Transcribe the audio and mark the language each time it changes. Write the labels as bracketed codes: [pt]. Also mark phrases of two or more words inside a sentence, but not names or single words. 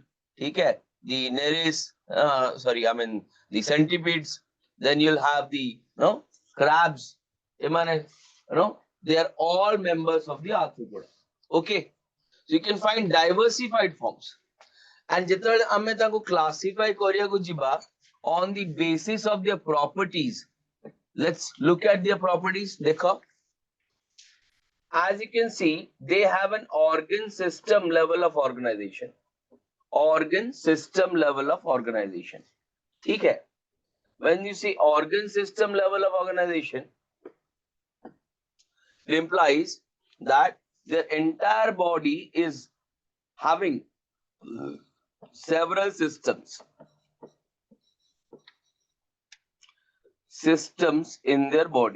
[en] Okay? The nereis, the centipedes. Then you'll have the crabs. They are all members of the arthropoda. Okay, so you can find diversified forms. And [or] ଯେତେବେଳେ ଆମେ ତାଙ୍କୁ [en] classify [or] କରିବାକୁ ଯିବା [en] on the basis of their properties. Let's look at their properties. देखो, as you can see, they have an organ system level of organization. Organ system level of organization. [hi] ठीक है? [en] When you see organ system level of organization, it implies that their entire body is having several systems in their body.